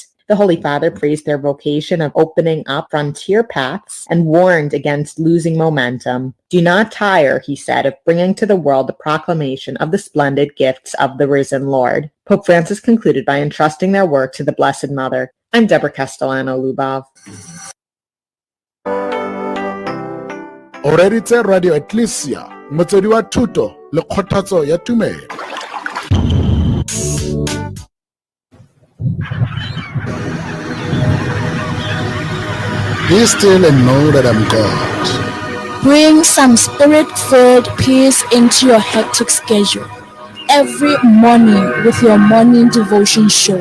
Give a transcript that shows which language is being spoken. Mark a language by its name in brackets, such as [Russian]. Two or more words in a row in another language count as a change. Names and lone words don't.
[English] The Holy Father praised their vocation of opening up frontier paths and warned against losing momentum. Do not tire, he said, of bringing to the world the proclamation of the splendid gifts of the risen Lord. Pope Francis concluded by entrusting their work to the Blessed Mother. I'm Deborah Castellano-Lubov. [Tswana] O reditse Radio Ecclesia, motswedi wa thuto le kgothatso ya tumelo. [English] Be still and know that I'm God. Bring some spirit-filled peace into your hectic schedule every morning with your morning devotion show.